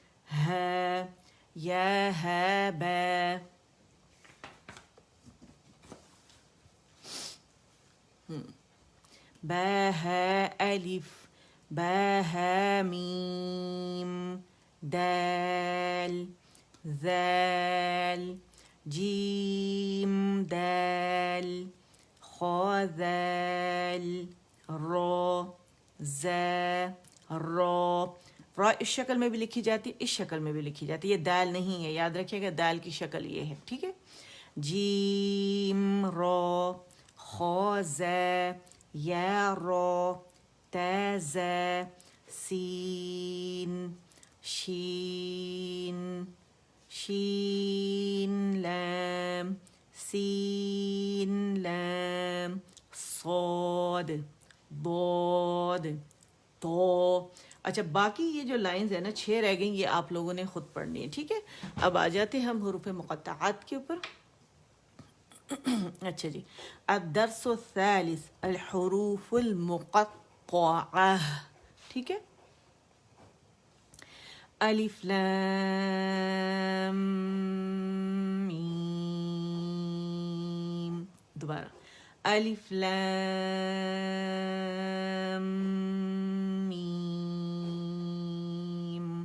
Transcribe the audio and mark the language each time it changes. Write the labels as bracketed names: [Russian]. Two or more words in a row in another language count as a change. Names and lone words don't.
[Urdu] یا ہے با با ہے الف با ہے میم دال ذال جیم دال خا ذال را زا را. را اس شکل میں بھی لکھی جاتی ہے, اس شکل میں بھی لکھی جاتی ہے. یہ دال نہیں ہے, یاد رکھیے گا دال کی شکل یہ ہے, ٹھیک ہے. جیم را خا زا یا را تا زا سین شین شین لام سین لام صاد ضاد تو. اچھا باقی یہ جو لائنز ہیں نا 6 رہ گئیں, یہ آپ لوگوں نے خود پڑھنی ہے, ٹھیک ہے. اب آ جاتے ہیں ہم حروف مقطعات کے اوپر. اچھا جی, [Arabic] الدرس الثالث الحروف المقطعہ, [Urdu] ٹھیک ہے. الف لام میم, دوبارہ الف لام میم.